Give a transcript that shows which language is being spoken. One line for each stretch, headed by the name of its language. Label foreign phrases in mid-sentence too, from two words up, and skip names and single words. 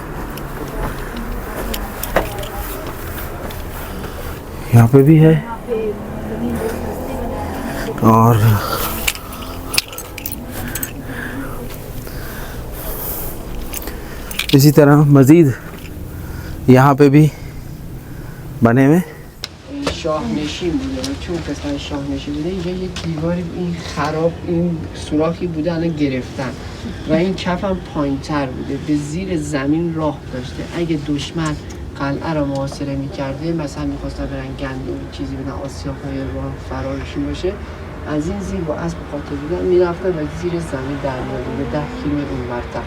Hindi: यहाँ पे भी है और इसी तरह मज़ीद यहाँ पे भी बने हुए।
Persian: شاهنشین بوده و چون قسمت شاهنشین بوده اینجا یه دیواری این خراب، این سوراخی بوده الان گرفتن و این کف هم پایین‌تر بوده، به زیر زمین راه داشته. اگه دشمن قلعه را محاصره می‌کرده، مثلا می‌خواستن برن گندم چیزی بدن، آسیاب‌های راه فرارشون باشه، از این زیر با اسب قاطع بودن میرفتن و زیر زمین در می‌آوردن 10 کیلومتر اونورتر.